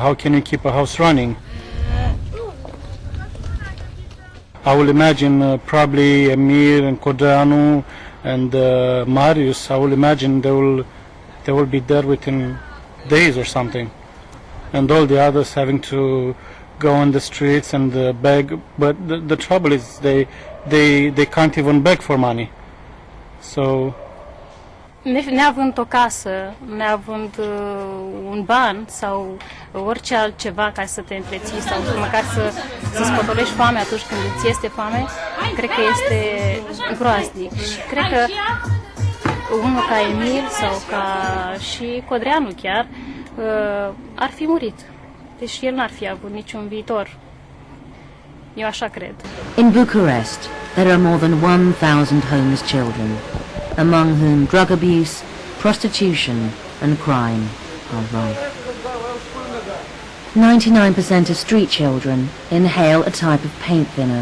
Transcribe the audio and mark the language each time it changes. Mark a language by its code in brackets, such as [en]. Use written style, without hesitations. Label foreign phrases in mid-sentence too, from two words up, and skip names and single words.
[en] How can you keep a house running? I will imagine probably Emir and Codreanu and Marius, I will imagine they will be dead within days or something. And all the others having to go on the streets and beg. But the trouble is they can't even beg for money. So [ro] Neavând o casă, neavând un ban sau orice altceva ca să te întreții sau măcar să spotolești foame atunci când îți este foame, cred că este groaznic. Și cred că unul ca Emil sau ca și Codreanu chiar ar fi murit. Deci el n-ar fi avut niciun viitor. Eu așa cred. [en] In Bucharest, there are more than 1,000 homeless children, among whom drug abuse, prostitution and crime are rife. 99% of street children inhale a type of paint thinner.